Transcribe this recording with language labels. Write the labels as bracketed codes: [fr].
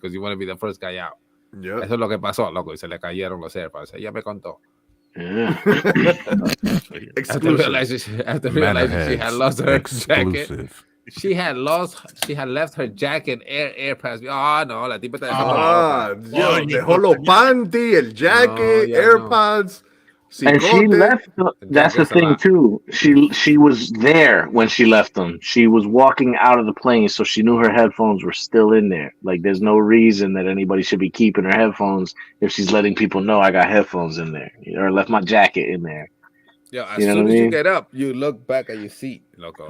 [en] Because you want to be the first guy out. Yeah. [es] Eso es lo que pasó, loco. Y se le cayeron los AirPods. Ella me contó. [en] Yeah. After realizing she had lost her jacket. She had left her jacket AirPods. [es] Oh no, la tipa está dejó los panty, el jacket, AirPods. [en] And she left. That's the thing too. She was there when she left them. She was walking out of the plane, so she knew her headphones were still in there. Like, there's no reason that anybody should be keeping her headphones if she's letting people know I got headphones in there or left my jacket in there. Yeah, as soon as you get up, you look back at your seat, loco.